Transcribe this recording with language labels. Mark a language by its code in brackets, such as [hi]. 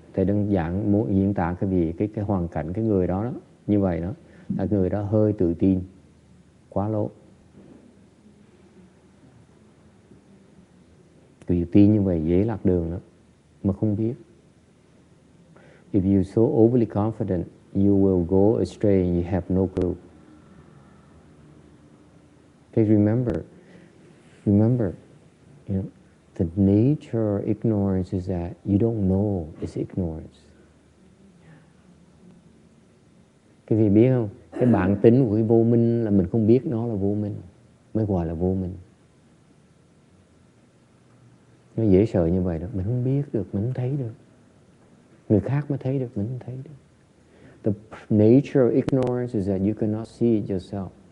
[vi] Thầy đơn giản muốn diễn tả cái hoàn cảnh cái người đó như vậy đó, là người đó hơi tự tin, quá lố. Tự tin như vậy dễ lạc đường lắm, mà không biết. [en] If you're so overly confident, you will go astray and you have no clue. Okay, remember, you know, the nature of ignorance is that you don't know it's ignorance. [vi] Cái gì biết không? Cái bản tính của cái vô minh là mình không biết nó là vô minh, mới gọi là vô minh. Nó dễ sợ như vậy đó, mình không biết được, mình không thấy được. Người khác mới thấy được, mình không thấy được. [en] The nature of ignorance is that you cannot see it yourself.